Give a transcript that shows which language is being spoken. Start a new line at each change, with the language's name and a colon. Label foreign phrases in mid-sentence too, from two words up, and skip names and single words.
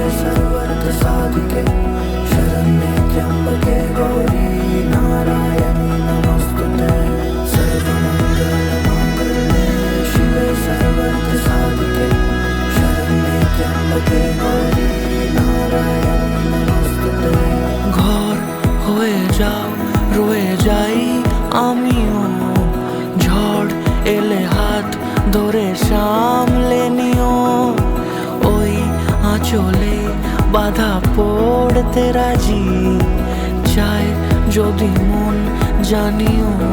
Sanskrit: सर्वार्थसाधिके शरण्ये त्र्यम्बके गौरी नारायणी नमोस्तुते। सर्वमङ्गलमाङ्गल्ये शिवे सर्वार्थसाधिके शरण्ये त्र्यम्बके गौरी नारायणी नमोस्तुते।
Bangla: ঘর হয়ে যাও রয়ে যাই আমিও, ঝড় এলে হাত ধরে সামলে নিও, ওই আঁচলে বাধা পড়তে রাজি, চায় যদি মন জানিও।